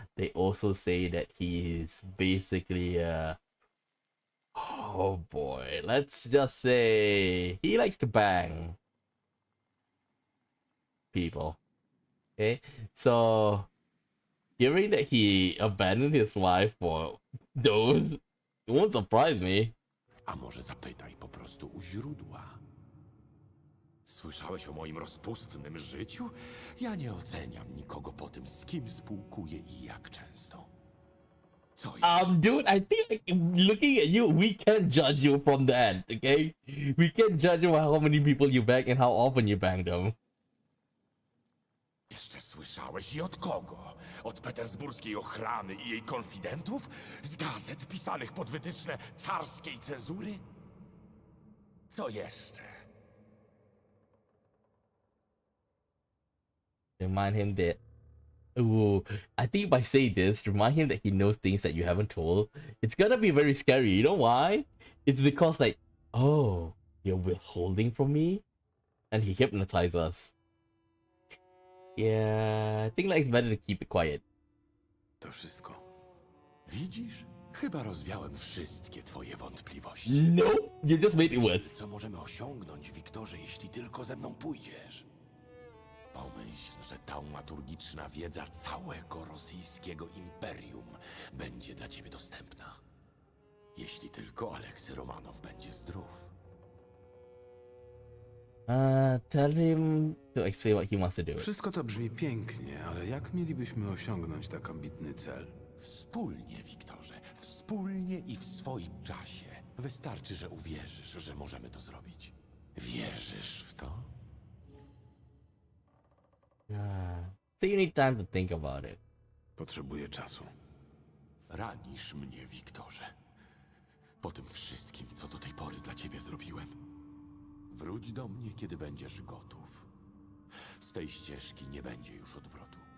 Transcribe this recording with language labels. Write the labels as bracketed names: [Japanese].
[English] They also say that he's basically oh boy, let's just say he likes to bang people. Okay, so hearing that he abandoned his wife for those, it won't surprise me. [Polish] A może zapytaj po prostu u źródła. Słyszałeś o moim rozpustnym życiu? Ja nie oceniam nikogo po tym, z kim spółkuję i jak często. Co jest? [English] Dude, I think like, looking at you, we can judge you from the end, okay? We can judge you by how many people you bang and how often you bang them. [Polish] Jeszcze słyszałeś i od kogo? Od petersburskiej ochrany i jej konfidentów? Z gazet pisanych pod wytyczne carskiej cenzury? Co jeszcze? [English] Remind him that. Ooh, I think by saying this, remind him that he knows things that you haven't told. It's gonna be very scary. You know why? It's because like, oh, you're withholding from me, and he hypnotized us. Yeah, I think like it's better to keep it quiet. [Polish] To wszystko. Widzisz? Chyba rozwiałem wszystkie twoje wątpliwości. [English] No, you just made it [Polish] Myśl, [English] worse. [Polish] co możemy osiągnąć, Wiktorze, jeśli tylko ze mną pójdziesz. Pomyśl Pomyśl, że taumaturgiczna wiedza całego rosyjskiego imperium będzie dla ciebie dostępna. Jeśli tylko Aleksy Romanow będzie zdrów. [English] Tell him to explain what he wants to do. [Polish] Wszystko to brzmi pięknie, ale jak mielibyśmy osiągnąć tak ambitny cel? Wspólnie, Wiktorze, wspólnie i w swoim czasie. Wystarczy, że uwierzysz, że możemy to zrobić. Wierzysz w to? [English] So you need time to think about it. [Polish] Potrzebuję czasu. Ranisz mnie, Wiktorze. Po tym wszystkim, co do tej pory dla ciebie zrobiłem. Wróć do mnie, kiedy będziesz gotów. Z tej ścieżki nie będzie już odwrotu.